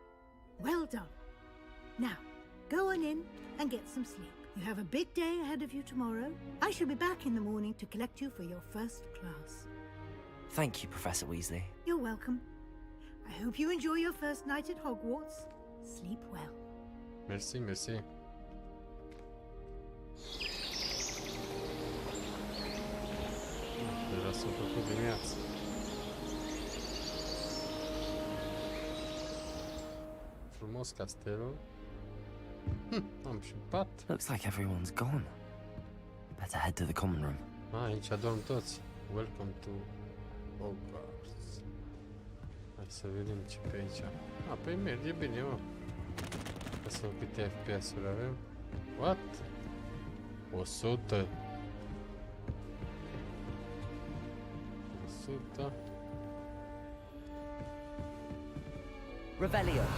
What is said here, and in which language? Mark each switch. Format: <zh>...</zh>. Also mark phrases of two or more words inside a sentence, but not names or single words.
<en>Now, go on in and get some sleep. You have a big day ahead of you tomorrow. I shall be back in the morning to collect you for your first class. Thank you, Professor Weasley. You're welcome. I hope you enjoy your first night at Hogwarts. Sleep well.</en> <ro>Mersi, mersi. Deja s-a făcut dimineața. Frumos castelul. Am și pat.</ro> <en>Looks like everyone's gone. Better head to the common room.</en> <ro>Aici adorm toți.</ro> <en>Welcome to Hogwarts.</en> <ro>Hai să vedem ce pe aici. Păi merge bine, mă. Ca să câte FPS-uri avem. What? 100. 100. Revelio.</ro>